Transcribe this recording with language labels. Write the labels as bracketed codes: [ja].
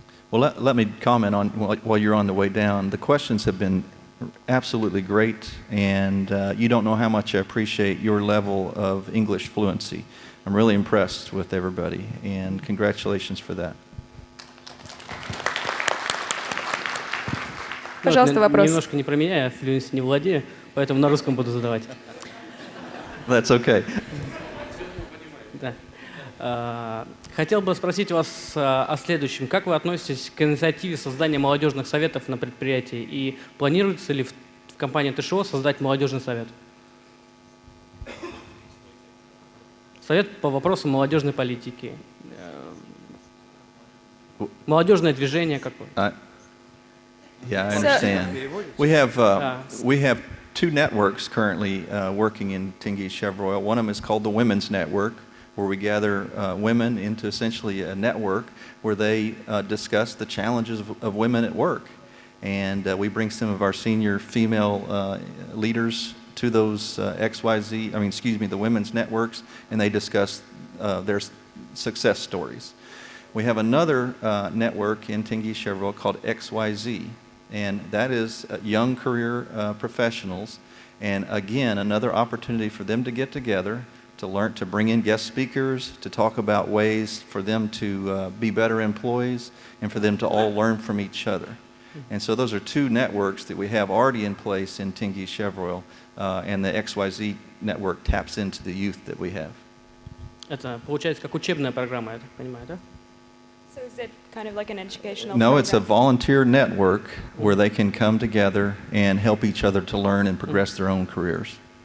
[en] Well, let me comment on, while you're on the way down. The questions have been absolutely great, and you don't know how much I appreciate your level of English fluency. I'm really impressed with everybody, and congratulations for that. [ru] Пожалуйста, вопрос. Немножко не про меня, я флюенси не владею, поэтому на русском буду задавать. [en] That's okay. [ru] Да. Хотел бы спросить вас о следующем. Как вы относитесь к инициативе создания молодежных советов на предприятии? И планируется ли в компании ТШО создать молодежный совет? Совет по вопросам молодежной политики. Молодежное движение какое? [en] Yeah, I understand. We have two networks currently working in Teнгizshevroйл. One of them is called the Women's Network, where we gather women into essentially a network where they discuss the challenges of women at work. And we bring some of our senior female leaders to those the women's networks, and they discuss their success stories. We have another network in Teнгizshevroйл called XYZ, and that is young career professionals, and again, another opportunity for them to get together, to learn, to bring in guest speakers, to talk about ways for them to be better employees, and for them to all learn from each other. And so those are two networks that we have already in place in Teнгizshevroйл, and the XYZ network taps into the youth that we have. [ru] Это получается как учебная программа, я так понимаю, да? [en] So is it kind of like an educational No, program? it's a volunteer network where they can come together and help each other to learn and progress their own careers.